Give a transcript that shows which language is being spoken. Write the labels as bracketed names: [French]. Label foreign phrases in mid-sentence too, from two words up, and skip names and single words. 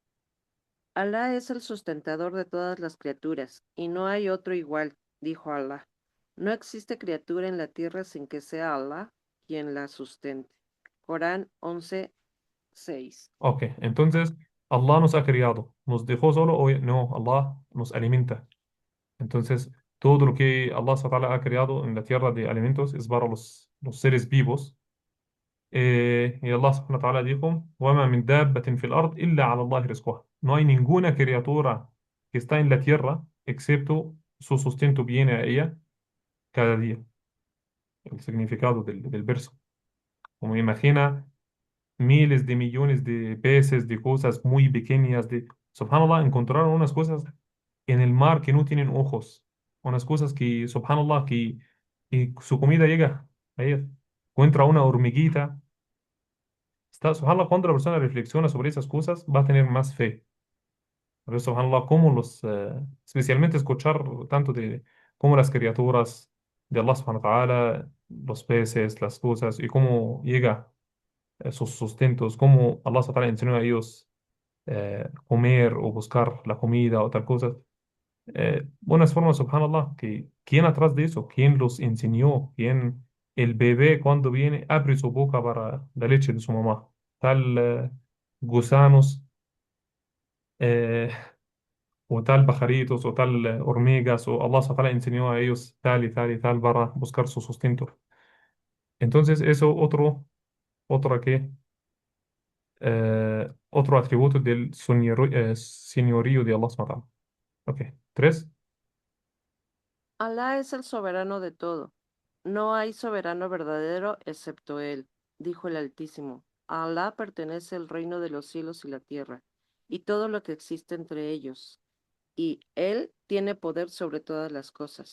[Spanish] Alá es el sustentador de todas las criaturas, y no hay otro igual, dijo Alá. No existe criatura en la tierra sin que sea Alá quien la sustente. Corán 11:6. Ok. Entonces, Allah nos ha creado. ¿Nos dejó solo o no? Allah nos alimenta. Entonces, todo lo que Allah [Arabic] سبحانه وتعالى [Spanish] ha creado en la tierra de alimentos es para los seres vivos. Y Allah [Arabic] سبحانه وتعالى dijo: وَمَا مِن دَابَّةٍ فِي الْأَرْضِ إِلَّا عَلَى اللَّهِ رِزْقُهَا. [Spanish] No hay ninguna criatura que está en la tierra excepto su sustento viene a ella cada día. El significado del verso. Como imagina miles de millones de peces, de cosas muy pequeñas, subhanallah, encontraron unas cosas en el mar que no tienen ojos, unas cosas que, subhanallah, que su comida llega a ellas. Encuentra una hormiguita. Subhanallah, cuando la persona reflexiona sobre esas cosas, va a tener más fe. Pero subhanallah, especialmente escuchar tanto de cómo las criaturas de Allah [Arabic] سبحانه وتعالى, [Spanish] los peces, las cosas, y cómo llega sus sustentos, cómo Allah [Arabic] سبحانه وتعالى [Spanish] enseñó a ellos comer o buscar la comida o tal cosa. Buenas formas, subhanallah, que ¿quién atrás de eso? ¿Quién los enseñó? ¿Quién? El bebé cuando viene abre su boca para la leche de su mamá. Tal gusanos eh, o tal pajaritos o tal hormigas o Allah [Arabic] سبحانه وتعالى [Spanish] enseñó a ellos tal y tal y tal para buscar su sustento. Entonces eso otro que otro atributo del señorío de Allah [Arabic] سبحانه وتعالى. [Spanish] Ok, tres. Alá es el soberano de todo. No hay soberano verdadero excepto Él, dijo el Altísimo. A Alá pertenece el reino de los cielos y la tierra, y todo lo que existe entre ellos, y Él tiene poder sobre todas las cosas.